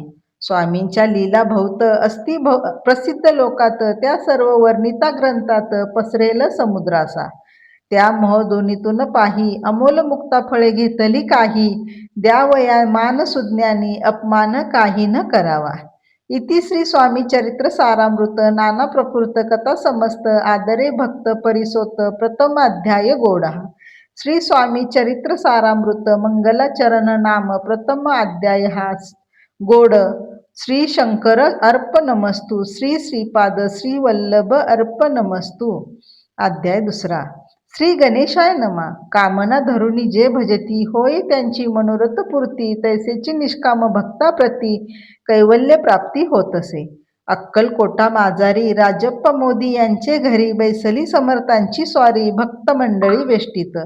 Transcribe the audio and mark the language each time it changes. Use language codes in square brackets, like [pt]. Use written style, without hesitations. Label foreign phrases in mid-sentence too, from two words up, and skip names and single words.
[mr] स्वामींच्या लीला बहुत अस्ति प्रसिद्ध लोकात, त्या सर्व वर्णिता ग्रंथात पसरेल समुद्रासा. त्या मोहदोनीतून पाही अमोल मुक्ता फळे घेतली काही, द्यावया मान सुज्ञानी अपमान काही न करावा. इति श्री स्वामी चरित्र सारामृत नाना प्रकृत कथा समस्त, आदरे भक्त परिसोत प्रथम अध्याय गोडा. श्री स्वामी चरित्र सारामृत मंगलाचरण नाम प्रथम अध्याय हा गोड. [sa] श्री शंकर अर्प नमस्तु, श्री श्रीपाद श्री वल्लभ अर्प नमस्तु. अध्याय दुसरा. श्री गणेशाय नमा. [mr] कामना धरुनी जे भजती, होय त्यांची मनोरथ पूर्ती, तैसेची निष्काम भक्ताप्रती कैवल्य प्राप्ती होतसे. अक्कलकोटा माजारी राजप्पा मोदी यांचे घरी, बैसली समर्थांची स्वारी भक्त मंडळी वेष्टीत.